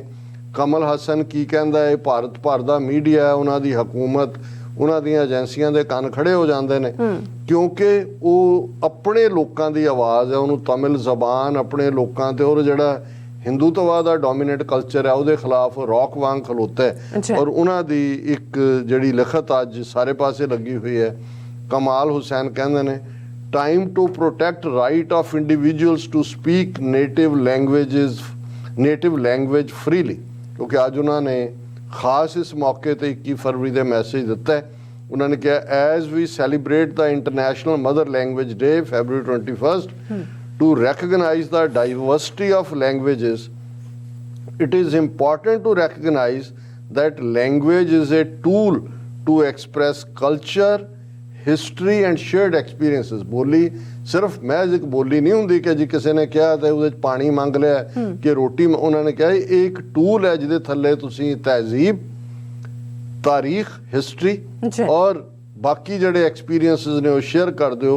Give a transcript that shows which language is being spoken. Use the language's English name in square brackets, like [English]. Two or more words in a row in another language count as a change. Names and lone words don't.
[Punjabi] ਕਮਲ ਹਸਨ ਕੀ ਕਹਿੰਦਾ ਹੈ, ਭਾਰਤ ਭਰ ਦਾ ਮੀਡੀਆ, ਉਹਨਾਂ ਦੀ ਹਕੂਮਤ, ਉਹਨਾਂ ਦੀਆਂ ਏਜੰਸੀਆਂ ਦੇ ਕੰਨ ਖੜੇ ਹੋ ਜਾਂਦੇ ਨੇ, ਕਿਉਂਕਿ ਉਹ ਆਪਣੇ ਲੋਕਾਂ ਦੀ ਆਵਾਜ਼ ਹੈ, ਉਹਨੂੰ ਤਮਿਲ ਜ਼ਬਾਨ ਆਪਣੇ ਲੋਕਾਂ ਤੇ, ਔਰ ਜਿਹੜਾ ਹਿੰਦੂਤਵਾ ਦਾ [English] dominate culture [Punjabi] ਹੈ ਉਹਦੇ ਖਿਲਾਫ ਰੌਕ ਵਾਂਗ ਖਲੋਤਾ ਹੈ। ਔਰ ਉਹਨਾਂ ਦੀ ਇੱਕ ਜਿਹੜੀ ਲਿਖਤ ਅੱਜ ਸਾਰੇ ਪਾਸੇ ਲੱਗੀ ਹੋਈ ਹੈ। ਕਮਾਲ ਹੁਸੈਨ ਕਹਿੰਦੇ ਨੇ, [English] time to protect right of individuals to speak native language freely, [Punjabi] ਕਿਉਂਕਿ ਅੱਜ ਉਹਨਾਂ ਨੇ ਖਾਸ ਇਸ ਮੌਕੇ ਤੇ 21 ਫਰਵਰੀ ਦੇ ਮੈਸੇਜ ਦਿੱਤਾ ਹੈ। ਉਹਨਾਂ ਨੇ ਕਿਹਾ, [English] as we celebrate the International Mother Language Day, February 21st, to recognize the diversity of languages, it is important to recognize that language is a tool to express culture, history and shared experiences. [Punjabi] ਬੋਲੀ ਸਿਰਫ ਮਹਿਜ਼ ਇੱਕ ਬੋਲੀ ਨਹੀਂ ਹੁੰਦੀ ਕਿ ਜੀ ਕਿਸੇ ਨੇ ਕਿਹਾ ਤੇ ਉਹਦੇ 'ਚ ਪਾਣੀ ਮੰਗ ਲਿਆ ਕਿ ਰੋਟੀ, ਉਹਨਾਂ ਨੇ ਕਿਹਾ ਇਹ ਇੱਕ ਟੂਲ ਹੈ ਜਿਹਦੇ ਥੱਲੇ ਤੁਸੀਂ ਤਹਿਜ਼ੀਬ, ਤਾਰੀਖ, ਹਿਸਟਰੀ ਔਰ ਬਾਕੀ ਜਿਹੜੇ ਐਕਸਪੀਰੀਅੰਸਿਸ ਨੇ ਉਹ ਸ਼ੇਅਰ ਕਰਦੇ ਹੋ।